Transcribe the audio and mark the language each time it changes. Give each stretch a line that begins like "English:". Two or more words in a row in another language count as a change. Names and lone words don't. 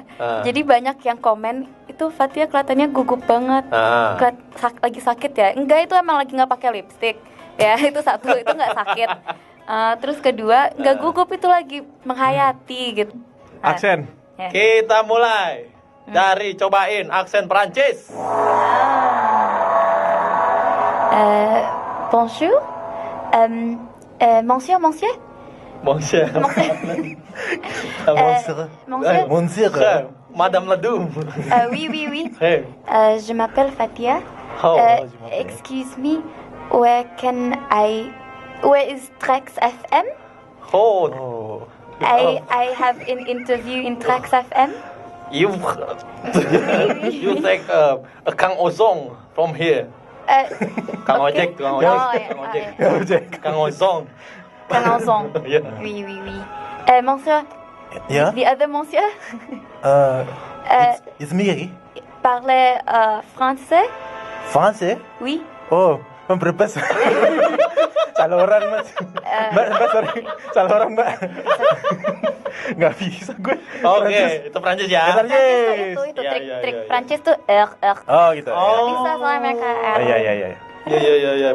Indonesian: Jadi banyak yang komen itu Fathia kelihatannya gugup banget. Lagi sakit ya? Enggak, itu emang lagi nggak pakai lipstick. Ya itu satu, itu nggak sakit. Terus kedua nggak gugup, itu lagi menghayati gitu. Aksen. Kita mulai dari cobain aksen Perancis.
French: Bonjour, monsieur. Madame Ledoux. Oui. Je m'appelle Fathia.
English: Excuse me, where is Trax FM? I have an interview in Trax FM. You take a Kang Ozong from here.
Indonesian: Kang Ojek. Kang Ozong.
French: Oui. Monsieur.
English: Yeah. The other monsieur. It's me.
French: Parle français? Français? Oui.
Indonesian: Oh, berapa? Salah orang Mas. Mbak, sorry. Salah orang Mbak. Nggak bisa gue. Oke, itu Prancis ya. Itu trik Prancis tuh Oh gitu. Bisa soalnya mereka. Iya.